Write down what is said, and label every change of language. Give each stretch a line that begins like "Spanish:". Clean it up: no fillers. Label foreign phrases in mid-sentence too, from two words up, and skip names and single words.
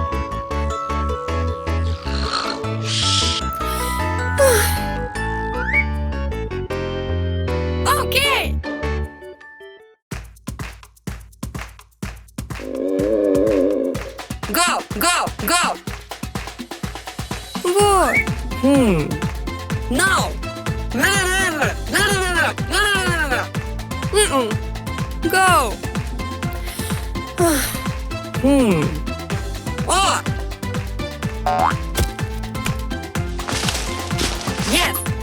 English: Okay! Go. Go. Go. Good. No. La la la la la la la. Go. Oh. Yes.